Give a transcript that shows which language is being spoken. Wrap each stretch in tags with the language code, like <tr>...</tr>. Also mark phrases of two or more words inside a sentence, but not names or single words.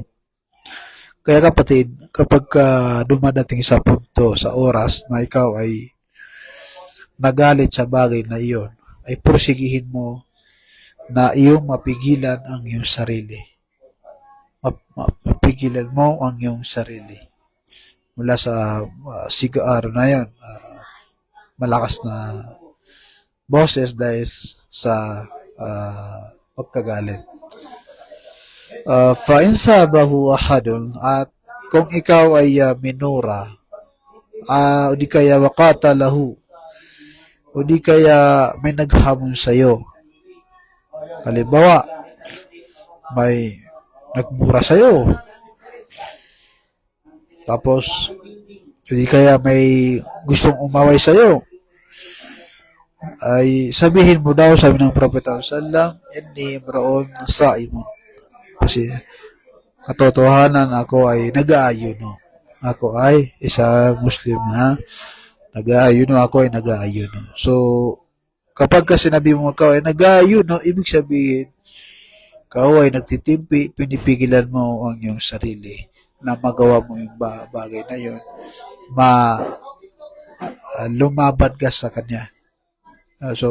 <tl>Kaya kapatid, kapag dumadating sa punto, sa oras na ikaw ay nagalit sa bagay na iyon, ay pursigihin mo na iyong mapigilan ang iyong sarili. Mapigilan mo ang iyong sarili. Mula sa sigaar na yun, malakas na boses dahil sa pagkagalit.</tl> <ar>فإن سابه أحد,</ar> <tl>at kung ikaw ay minura, o di kaya</tl> <ar>وقاتله,</ar> <tl>o di kaya may naghamon sa iyo. Halimbawa, may nagmura sa iyo. Tapos o di kaya may gustong umaway sa iyo, ay sabihin mo daw, sabi ng Propeta sallallahu,</tl> <ar>إني امرؤ صائم.</ar> <tl>Kasi katotohanan, ako ay nag-aayuno. Ako ay isang Muslim na nag-aayuno, ako ay nag-aayuno. So, kapag sinabi mo ikaw ay nag-aayuno, ibig sabihin, ikaw ay nagtitimpi, pinipigilan mo ang iyong sarili na magawa mo yung bagay na yun, lumaban ka sa kanya.</tl>